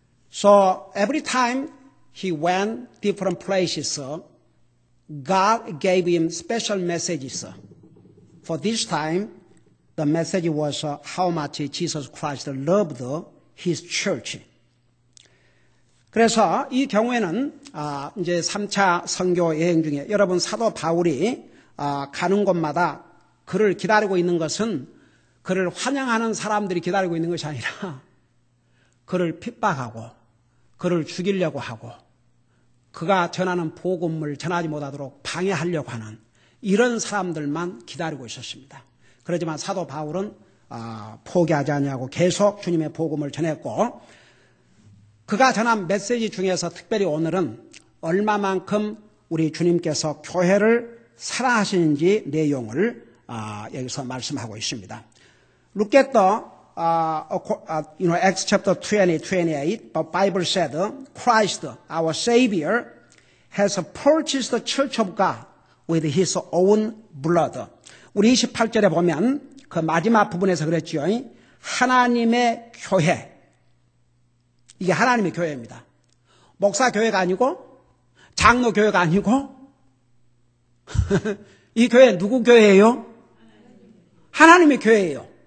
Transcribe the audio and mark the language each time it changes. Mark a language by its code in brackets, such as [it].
[en] So every time he went different places, God gave him special messages. For this time, the message was how much Jesus Christ loved his church. [ko] 그래서 이 경우에는 이제 3차 선교 여행 중에 여러분 사도 바울이 가는 곳마다 그를 기다리고 있는 것은 그를 환영하는 사람들이 기다리고 있는 것이 아니라 그를 핍박하고 그를 죽이려고 하고 그가 전하는 복음을 전하지 못하도록 방해하려고 하는 이런 사람들만 기다리고 있었습니다. 그렇지만 사도 바울은 포기하지 아니하고 계속 주님의 복음을 전했고 그가 전한 메시지 중에서 특별히 오늘은 얼마만큼 우리 주님께서 교회를 사랑하시는지 내용을 여기서 말씀하고 있습니다. [en] Look at Acts chapter 20, 28, the Bible said, Christ, our Savior, has purchased the church of God with his own blood. [ko] 우리 28절에 보면 그 마지막 부분에서 그랬죠. 하나님의 교회. 이게 하나님의 교회입니다. 목사 교회가 아니고, 장로 교회가 아니고, 이 교회 누구 교회예요? 하나님의 교회예요.